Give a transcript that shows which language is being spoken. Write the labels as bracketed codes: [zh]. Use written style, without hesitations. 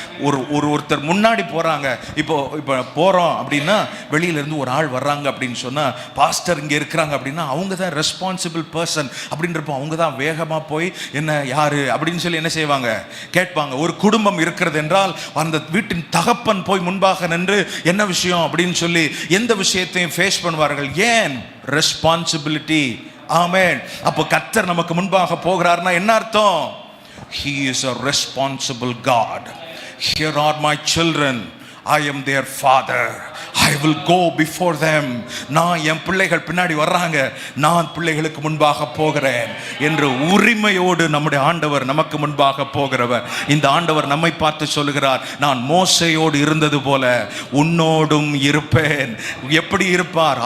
[ta] ஒருத்தர் முன்னாடி போறாங்க. இப்போ போறோம் அப்படின்னா, வெளியில இருந்து ஒரு ஆள் வர்றாங்க அப்படின்னு சொன்னா, பாஸ்டர் இங்க இருக்கிறாங்க அப்படின்னா அவங்க தான் ரெஸ்பான்சிபிள் பர்சன் அப்படின்றப்போ அவங்க தான் வேகமா போய் என்ன யாரு அப்படின்னு சொல்லி என்ன செய்வாங்க? கேட்பாங்க. ஒரு குடும்பம் இருக்கிறது என்றால் அந்த வீட்டின் தகப்பன் போய் முன்பாக நின்று என்ன விஷயம் அப்படின்னு சொல்லி எந்த விஷயத்தையும் ஃபேஸ் பண்ணுவார்கள். ஏன்? ரெஸ்பான்சிபிலிட்டி. ஆமென். அப்போ கர்த்தர் நமக்கு முன்பாக போகிறார்னா என்ன அர்த்தம்? [en] He is a responsible God. Here are my children. I am their father. I will go before them. [ta] நான் என் பிள்ளைகள் பின்னாடி வர்றாங்க, நான் பிள்ளைகளுக்கு முன்பாக போகிறேன் என்று உரிமையோடு நம்முடைய ஆண்டவர் நமக்கு முன்பாக போகிறவர். இந்த ஆண்டவர் நம்மை பார்த்து சொல்லுகிறார், நான் மோசேயோடு இருந்தது போல உன்னோடும் இருப்பேன். எப்படி இருப்பார்?